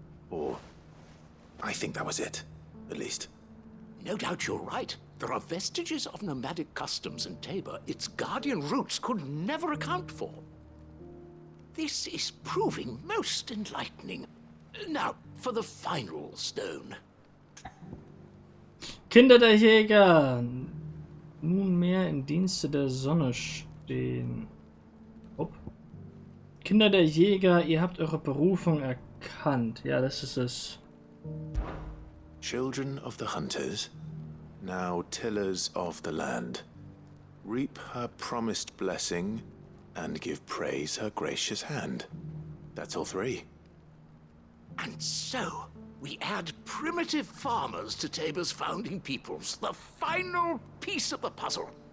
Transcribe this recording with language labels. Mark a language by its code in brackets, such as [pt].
[en] Or, I think that was it, at least. No doubt you're right. There are vestiges of nomadic customs in Tabor its guardian roots could never account for. This is proving most enlightening. Now, for the final stone. [de] Kinder der Jäger, nunmehr im Dienste der Sonne stehen. Upp. Kinder der Jäger, ihr habt eure Berufung erkannt. Ja, das ist es. [en] Children of the hunters, now tillers of the land, reap her promised blessing and give praise her gracious hand. That's all three. And so, we add primitive farmers to Tabor's founding peoples, the final piece of the puzzle.